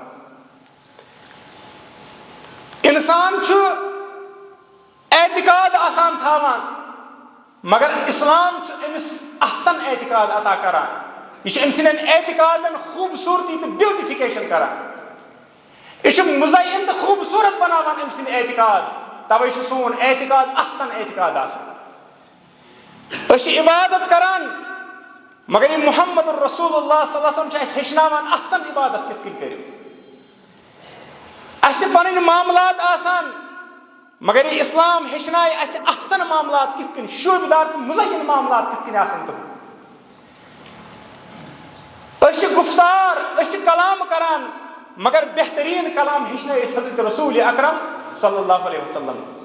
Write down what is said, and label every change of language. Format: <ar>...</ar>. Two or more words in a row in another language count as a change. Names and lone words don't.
<ks>انسان چھُ اعتقاد آسان تھاوان، مگر اسلام چھُ أمِس احسن اعتقاد عطا کران۔ یہ چھُ أمۍ سٕنٛدٮ۪ن اعتقادن خوٗبصوٗرتی تہٕ بیوٹیفکیشن کران۔ یہ چھُ مزین تہٕ خوٗبصوٗرت بناوان أمۍ سٕنٛدۍ اعتقاد، توے چھُ سون اعتقاد احسن اعتقاد آسان۔ أسۍ چھِ عبادت کران، مگر یہ محمد رسول اللہ</ks> <ar>صلی اللہ علیہ وسلم</ar> <ks>چھُ اَسہِ ہیٚچھناوان احسن عبادت کِتھ کٔنۍ کٔرِو۔ اَسہِ چھِ پنٕنۍ معاملات آسان، مگر یہ اسلام ہیٚچھنایہِ اَسہِ احسن معاملات کِتھ کٔنۍ، شوٗبہِ دار تہٕ مزین معاملات کِتھ کٔنۍ آسن تِم۔ أسۍ چھِ گفتار، أسۍ چھِ کلام کران، مگر بہترین کلام ہیٚچھنٲے أسۍ حضرت رسول اکرم</ks> <ar>صلی اللہ علیہ وسلم۔</ar>